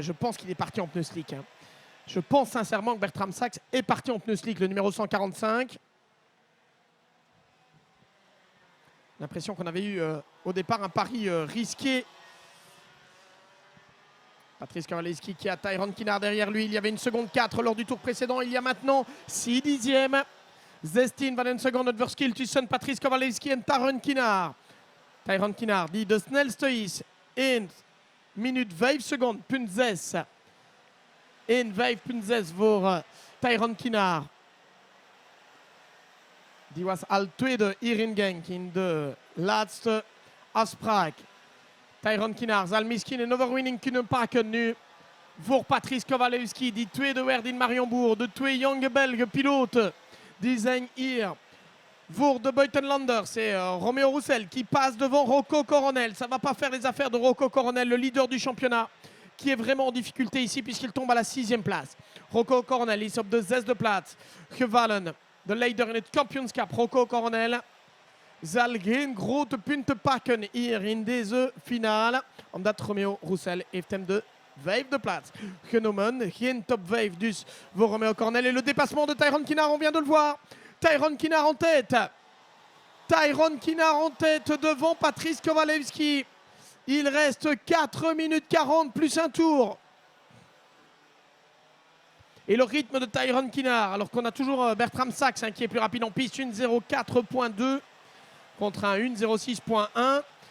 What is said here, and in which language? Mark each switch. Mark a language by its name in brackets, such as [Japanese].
[French] Je pense qu'il est parti en pneu slick. Je pense sincèrement que Bertram Sachs est parti en pneu slick, le numéro 145. L'impression qu'on avait eu au départ un pari risqué. Patrice Kowalewski qui a Tyron Kinnaert derrière lui. Il y avait 1 seconde 4 lors du tour précédent. Il y a maintenant 6 dixièmes [Dutch] 16 van een seconde het verschil tussen Patrice Kowalewski en Tyron Kinar. Tyron Kinar die de snelste is. 1 minuut 5 seconden, punt 6. 1:5.6 voor Tyron Kinar. Die was al tweede hier in Genk in de laatste afspraak. Tyron Kinar zal misschien een overwinning kunnen pakken nu voor Patrice Kowalewski, die tweede werd in Mariembourg. De twee jonge Belgen piloten die zijn hier voor de buitenlanders. [French] C'est Romeo Roussel qui passe devant Rocco Coronel. Ça ne va pas faire les affaires de Rocco Coronel, le leader du championnat, qui est vraiment en difficulté ici puisqu'il tombe à la 6e place. [Dutch] Rocco Coronel is op de 6e plaats gevallen. De leider in het kampioenschap, Rocco Coronel, zal geen grote punten pakken hier in deze finale, omdat Romeo Roussel heeft hem de 5e plaats genomen. Geen top 5 dus voor Romeo Coronel. [French] Et le dépassement de Tyron Kinar, on vient de le voir. Tyron Kinar en tête. Tyron Kinar en tête devant Patrice Kowalewski. Il reste 4 minutes 40 plus un tour. Et le rythme de Tyron Kinar, alors qu'on a toujours Bertram Sachs qui est plus rapide en piste, 1:04.2 contre un 1:06.1.